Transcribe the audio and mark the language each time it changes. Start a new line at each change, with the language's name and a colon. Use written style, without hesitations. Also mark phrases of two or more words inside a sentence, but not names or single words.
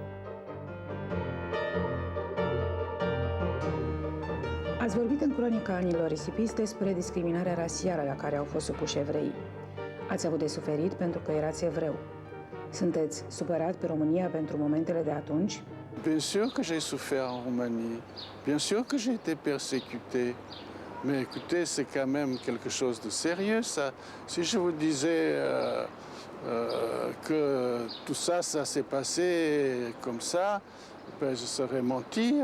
Romanian: Ați vorbit în cronica Anilor risipiți despre discriminarea rasială la care au fost supuși evreii. Ați avut de suferit pentru că erați evreu. Sunteți supărat pe România pentru momentele de atunci?
French: Bien sûr que j'ai souffert en Roumanie. Bien sûr que j'ai été persécuté. Mais écoutez, c'est quand même quelque chose de sérieux, ça. Si je vous disais que tout ça, ça s'est passé comme ça, ben, je serais mentir.